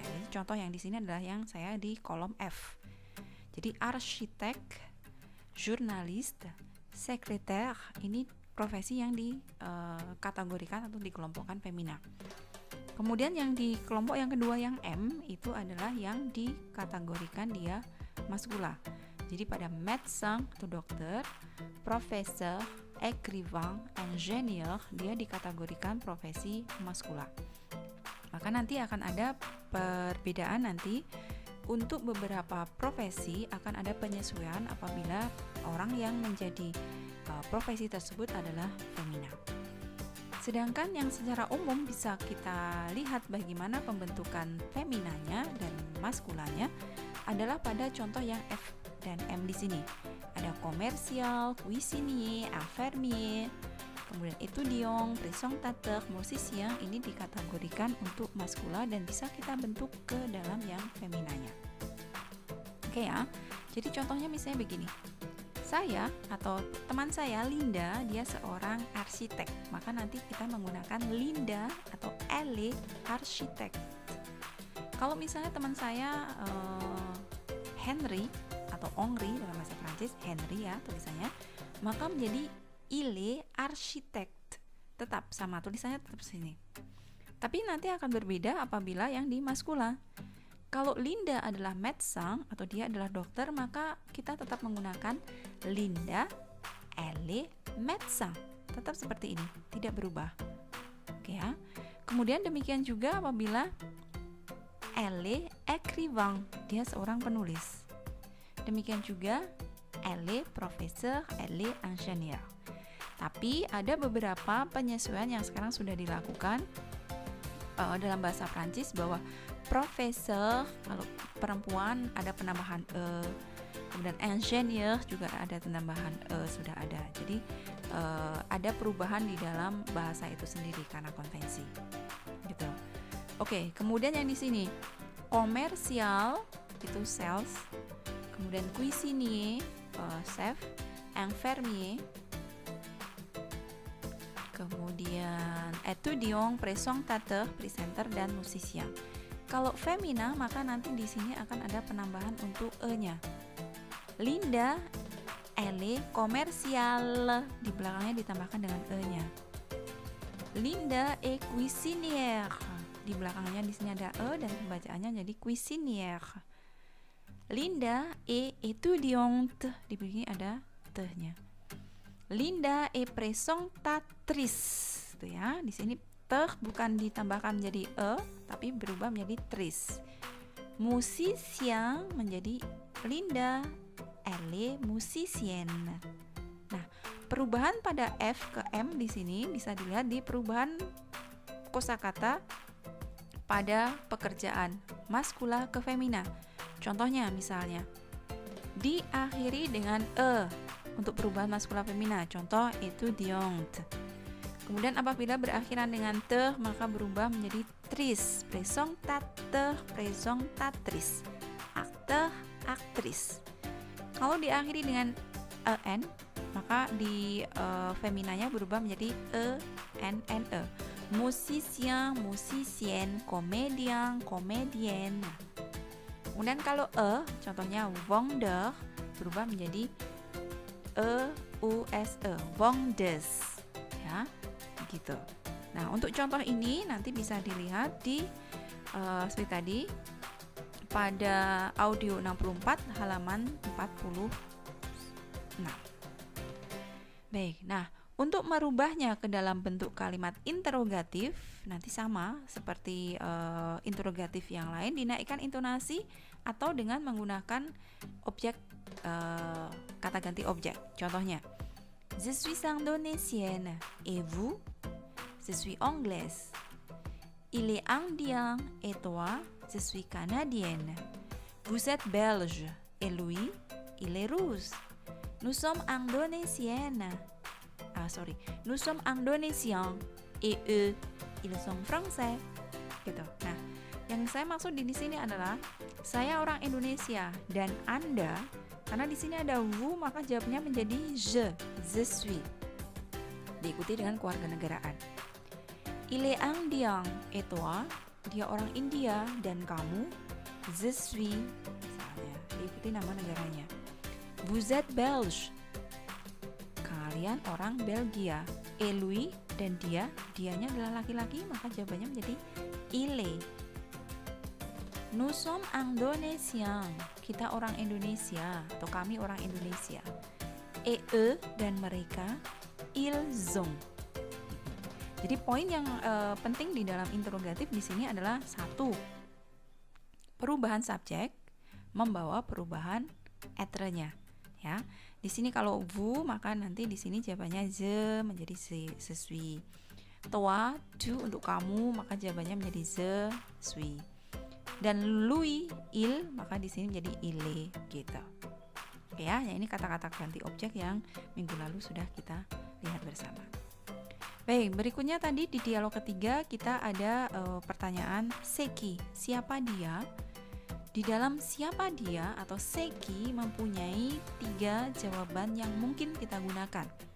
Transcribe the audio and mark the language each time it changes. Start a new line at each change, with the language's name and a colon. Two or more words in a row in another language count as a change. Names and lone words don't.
Indonesian: Jadi contoh yang di sini adalah yang saya di kolom F. Jadi arsitek, jurnalis, sekreter ini profesi yang dikategorikan atau dikelompokkan femina. Kemudian yang di kelompok yang kedua yang M itu adalah yang dikategorikan dia maskula. Jadi pada médecin atau dokter, profesor,
French: écrivain, ingénieur
Indonesian: dia dikategorikan profesi maskula. Maka nanti akan ada perbedaan nanti untuk beberapa profesi akan ada penyesuaian apabila orang yang menjadi profesi tersebut adalah femina. Sedangkan yang secara umum bisa kita lihat bagaimana pembentukan feminanya dan maskulanya adalah pada contoh yang F dan M di sini. Ada komersial,
French: cuisinier, infirmier,
Indonesian: kemudian
French: étudiant, présentateur, musicien
Indonesian: ini dikategorikan untuk maskula dan bisa kita bentuk ke dalam yang feminanya. Oke ya. Jadi contohnya misalnya begini. Saya atau teman saya Linda, dia seorang arsitek. Maka nanti kita menggunakan Linda atau
French: elle architect.
Indonesian: Kalau misalnya teman saya Henry atau Henri dalam bahasa Prancis, Henry ya tulisannya, maka menjadi
French: il est architect.
Indonesian: Tetap sama tulisannya tetap sini. Tapi nanti akan berbeda apabila yang di maskula. Kalau Linda adalah médecin atau dia adalah dokter, maka kita tetap menggunakan Linda,
French: elle, médecin.
Indonesian: Tetap seperti ini, tidak berubah. Oke ya. Kemudian demikian juga apabila
French: elle, écrivain,
Indonesian: dia seorang penulis. Demikian juga
French: elle, professeur, elle, ingénieur.
Indonesian: Tapi ada beberapa penyesuaian yang sekarang sudah dilakukan dalam bahasa Prancis bahwa profesor kalau perempuan ada penambahan kemudian ingénieur juga ada penambahan sudah ada. Jadi ada perubahan di dalam bahasa itu sendiri karena konvensi. Gitu. Oke, kemudian yang di sini komersial itu sales, kemudian
French: cuisinier, chef, infirmier,
Indonesian: kemudian
French: étudiant, présentateur,
Indonesian: presenter, dan musicien. Kalau femina maka nanti di sini akan ada penambahan untuk e-nya. Linda,
French: elle est commerciale,
Indonesian: di belakangnya ditambahkan dengan e-nya.
French: Linda est cuisinière,
Indonesian: di belakangnya di sini ada e dan pembacaannya jadi cuisinière.
French: Linda est étudiante,
Indonesian: di sini ada t-nya.
French: Linda est présentatrice,
Indonesian: tuh ya, di sini bukan ditambahkan menjadi e, tapi berubah menjadi tris. Musicien menjadi Linda,
French: elle est musicienne.
Indonesian: Nah, perubahan pada F ke M di sini bisa dilihat di perubahan kosakata pada pekerjaan maskula ke femina. Contohnya misalnya, diakhiri dengan e untuk perubahan maskula femina. Contoh, étudiante. Kemudian apabila berakhiran dengan te, maka berubah menjadi tris,
French: présentateur, présentatrice, acteur, actrice.
Indonesian: Kalau diakhiri dengan en, maka di feminanya berubah menjadi e.
French: Musicien, musicienne, comédien, comédienne.
Indonesian: Kemudian kalau contohnya vendeur, berubah menjadi e-u-s-e, vendeuse. Ya. Gitu. Nah, untuk contoh ini nanti bisa dilihat di seperti tadi pada audio 64 halaman 46. Baik, nah untuk merubahnya ke dalam bentuk kalimat interrogatif nanti sama seperti interrogatif yang lain, dinaikkan intonasi atau dengan menggunakan objek kata ganti objek. Contohnya,
French: je suis indonésienne et vous? Je suis anglaise. Il est indien et toi? Je suis canadienne. Vous êtes belge et lui? Il est russe. Nous sommes indonésiennes. Nous sommes indonésiens et eux, ils sont français.
Indonesian: Gitu. Nah, yang saya maksud di sini adalah saya orang Indonesia dan Anda, karena di sini ada vous maka jawabnya menjadi
French: je suis.
Indonesian: Diikuti dengan kewarganegaraan.
French: Il est indien et toi?
Indonesian: Dia orang India dan kamu?
French: Je suis,
Indonesian: misalnya, diikuti nama negaranya.
French: Vous êtes belge.
Indonesian: Kalian orang Belgia.
French: Et lui,
Indonesian: dan dianya adalah laki-laki, maka jawabannya menjadi
French: il est. Nous sommes indonésiens.
Indonesian: Kita orang Indonesia atau kami orang Indonesia.
French: Et eux,
Indonesian: dan mereka,
French: ils ont.
Indonesian: Jadi poin yang penting di dalam interrogatif di sini adalah satu, perubahan subjek membawa perubahan être-nya, ya. Di sini kalau vous maka nanti di sini jawabannya je menjadi
French: je suis. Toi, tu
Indonesian: untuk kamu maka jawabannya menjadi
French: je suis.
Indonesian: Dan
French: lui, il
Indonesian: maka di sini menjadi
French: il est
Indonesian: gitu. Oke ya, ini kata-kata ganti objek yang minggu lalu sudah kita lihat bersama. Baik, berikutnya tadi di dialog ketiga kita ada pertanyaan seki, siapa dia? Di dalam siapa dia atau seki mempunyai 3 jawaban yang mungkin kita gunakan.